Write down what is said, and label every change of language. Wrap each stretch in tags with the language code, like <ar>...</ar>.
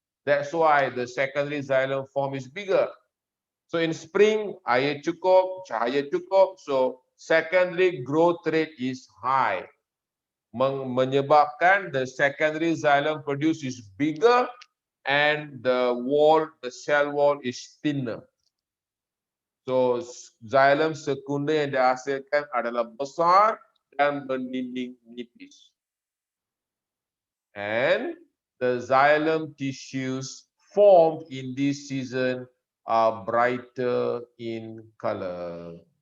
<en>That's why the secondary xylem form is bigger. So in spring,</en> <ms>air cukup, cahaya cukup,</ms> <en>so secondary growth rate is high.</en> <ms>Menyebabkan</ms> <en>the secondary xylem produce is bigger and the cell wall is thinner.</en> <ms>So xylem sekunder yang dihasilkan adalah besar dan berdinding nipis.</ms> <en>And the xylem tissues formed in this season are brighter in color.</en>